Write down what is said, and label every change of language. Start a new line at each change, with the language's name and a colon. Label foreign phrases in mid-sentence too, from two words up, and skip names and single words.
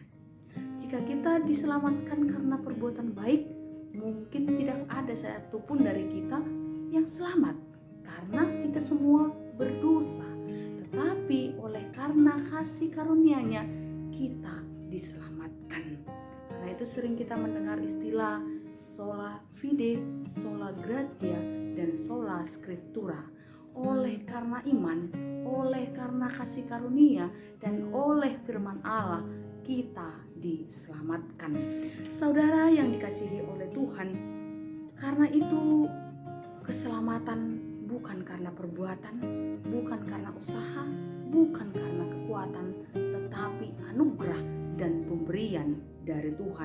Indonesian: Jika kita diselamatkan karena perbuatan baik, mungkin tidak ada satupun dari kita yang selamat karena kita semua berdosa. Tetapi oleh karena kasih karunia-Nya kita diselamatkan. Karena itu sering kita mendengar istilah
Latin: sola fide, sola gratia,
Indonesian: dan
Latin: sola scriptura.
Indonesian: Oleh karena iman, oleh karena kasih karunia, dan oleh firman Allah kita diselamatkan. Saudara yang dikasihi oleh Tuhan, karena itu keselamatan bukan karena perbuatan, bukan karena usaha, bukan karena kekuatan, tetapi anugerah dan pemberian dari Tuhan.